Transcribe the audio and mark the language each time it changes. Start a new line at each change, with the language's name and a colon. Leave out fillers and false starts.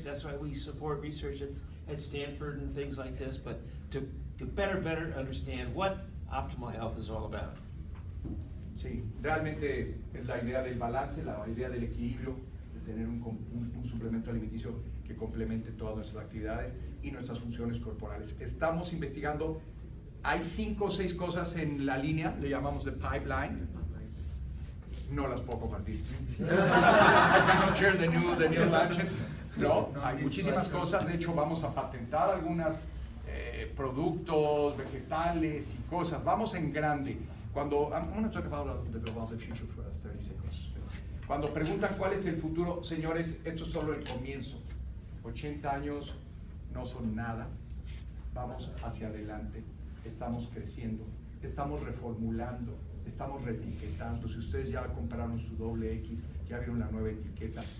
English: That's why we support research at Stanford and things like this, but to better understand what optimal health is all about.
Spanish: Sí, realmente la idea del balance, la idea del equilibrio, de tener un suplemento alimenticio que complemente todas nuestras actividades y nuestras funciones corporales. Estamos investigando, hay 5 o 6 cosas en la línea, le llamamos
English: the pipeline.
Spanish: No las puedo compartir.
English: I cannot share the new launches.
Spanish: No, hay muchísimas cosas. De hecho, vamos a patentar algunas productos, vegetales y cosas. Vamos en grande. Cuando,
English: I'm going to talk about the future for 30 seconds.
Spanish: Cuando preguntan cuál es el futuro, señores, esto es solo el comienzo. 80 años no son nada. Vamos hacia adelante. Estamos creciendo. Estamos reformulando. Estamos reetiquetando. Si ustedes ya compraron su doble X, ya vieron la nueva etiqueta.